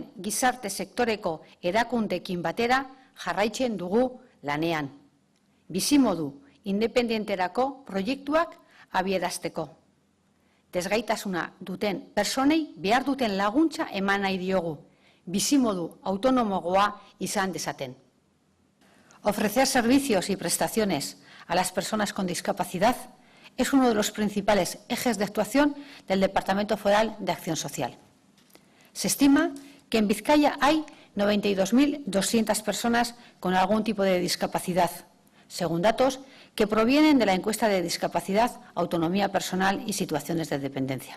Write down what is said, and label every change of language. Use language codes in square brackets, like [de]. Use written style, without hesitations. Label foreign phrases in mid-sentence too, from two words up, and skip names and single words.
[eu] gizarte sektoreko erakundeekin batera jarraitzen dugu lanean. Bizimodu independenterako proiektuak abiarazteko. Desgaitasuna duten personei behar duten laguntza eman nahi diogu, bizimodu autonomogoa izan dezaten. [es] Ofrecer servicios y prestaciones a las personas con discapacidad es uno de los principales ejes de actuación del Departamento Foral de Acción Social. Se estima que en Vizcaya hay 92.200 personas con algún tipo de discapacidad, según datos que provienen de la encuesta de discapacidad, autonomía personal y situaciones de dependencia.